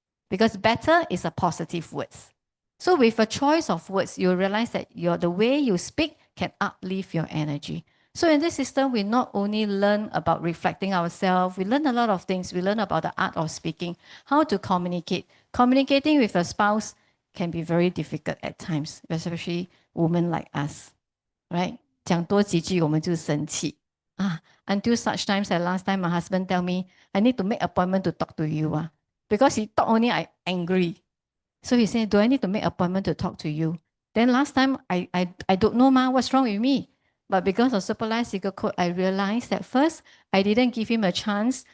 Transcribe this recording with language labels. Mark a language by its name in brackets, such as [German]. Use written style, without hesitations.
[English] Because better is a positive words. So with a choice of words, you realize that the way you speak can uplift your energy. So in this system, we not only learn about reflecting ourselves, we learn a lot of things. We learn about the art of speaking, how to communicate. Communicating with a spouse can be very difficult at times, especially women like us, right? [Chinese] 讲多几句我们就生气啊。 [English] Until such times that last time my husband tell me, I need to make appointment to talk to you because he talk only I angry. So he said, do I need to make appointment to talk to you? Then last time I don't know what's wrong with me. But because of supervised secret code, I realized that first, I didn't give him a chance.